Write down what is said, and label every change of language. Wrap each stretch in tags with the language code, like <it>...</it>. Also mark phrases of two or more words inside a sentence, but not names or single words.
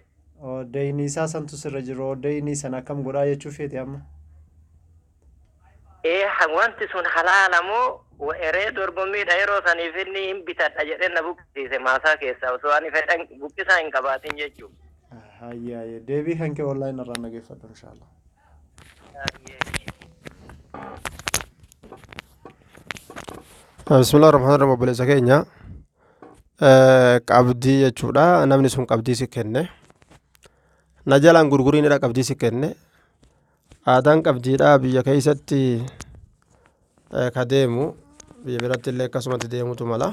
<om>Deeyni isaa santu sirra jiru. Deeyni sana akkam godhaa jechuu feeti amma? Wanti sun halaala moo eree dorgommiidha yeroo saniif inni hin bitadha jedhee na buqqisiise maasaa keessaa osoo ani fedhan buqqisaa hin qabaatin jechuudha. Hayyee deebii kan kee online irraa nageeffadhu inshallah.</om> <ar>بسم الله الرحمن الرحيم</ar> <om>obboleessa keenya qabdii jechuudha. Namni sun qabdii si kenne. Na jalaan gurguriinidha qabdii si kenne. Aadaan qabdiidha biyya keessatti ka deemu biyya biratti illee akkasumatti deemutu mala.</om>